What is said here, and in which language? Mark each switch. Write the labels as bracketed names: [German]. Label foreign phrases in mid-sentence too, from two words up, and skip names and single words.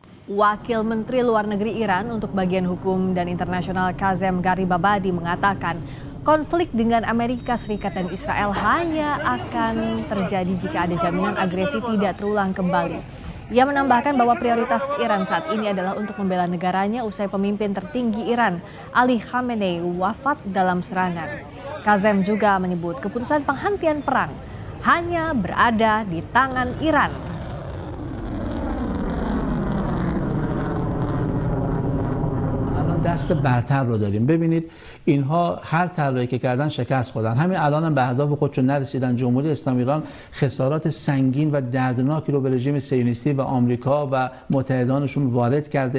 [Indonesian] Wakil Menteri Luar Negeri Iran untuk bagian hukum dan internasional Kazem Garibabadi mengatakan konflik dengan Amerika Serikat dan Israel hanya akan terjadi jika ada jaminan agresi tidak terulang kembali. Ia menambahkan bahwa prioritas Iran saat ini adalah untuk membela negaranya usai pemimpin tertinggi Iran, Ali Khamenei, wafat dalam serangan. Kazem juga menyebut keputusan penghentian perang hanya berada di tangan Iran. [Persian] دست برتر رو داریم. ببینید اینها هر طرحی که کردن شکست خوردن. همین الان هم به اهداف خودشون نرسیدن. جمهوری اسلامی ایران خسارات سنگین و دردناکی رو به رژیم صهیونیستی و آمریکا و متحدانشون وارد کرده.